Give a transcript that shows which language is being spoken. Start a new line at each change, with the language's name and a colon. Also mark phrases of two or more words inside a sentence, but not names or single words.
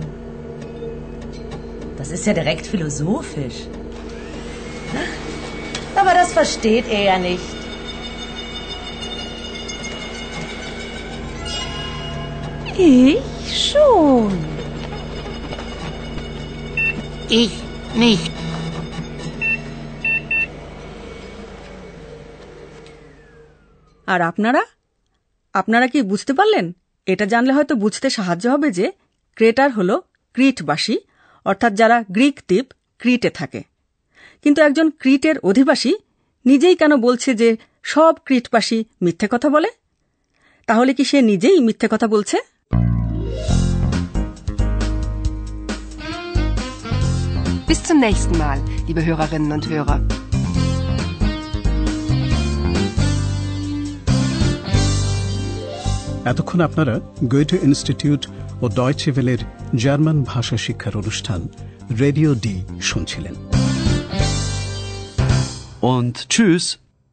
German: Das ist ja direkt philosophisch. Aber das versteht er ja nicht. Ich schon. Ich nicht.
Bangla: আর আপনারা কি বুঝতে পারলেন? এটা জানলে হয়তো বুঝতে সাহায্য হবে যে ক্রেটার হল ক্রিটবাসী, অর্থাৎ যারা গ্রিক দ্বীপ ক্রিটে থাকে। কিন্তু একজন ক্রিটের অধিবাসী নিজেই কেন বলছে যে সব ক্রিটবাসী মিথ্যে কথা বলে? তাহলে কি সে নিজেই মিথ্যে কথা বলছে?
German: Bis zum nächsten Mal, liebe Hörerinnen und Hörer.
Bangla: এতক্ষণ আপনারা গোয়েটে ইনস্টিটিউট ও ডয়চে ভেলের জার্মান ভাষা শিক্ষার অনুষ্ঠান রেডিও ডি শুনছিলেন।
German: Und tschüss.